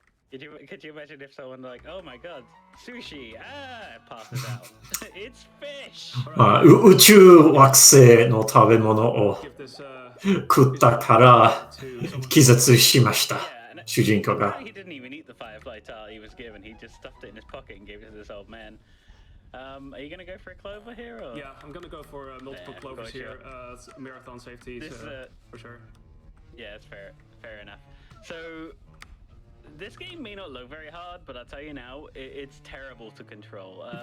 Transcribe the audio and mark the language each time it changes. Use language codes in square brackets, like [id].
[en] Could you imagine if someone like, oh my god, sushi, passes out. It's fish! [ja] 宇宙惑星の食べ物を食ったから気絶しました。主人公が。 [en] He didn't even eat the firefly tile he was given. He just stuffed it in his pocket and gave it to this old man. Are you going to go for a clover here? Or? Yeah, I'm going to go for multiple clovers here. Marathon safety, for sure. Yeah, it's fair enough. So, this game may not look very hard, but I'll tell you now, it's terrible to control.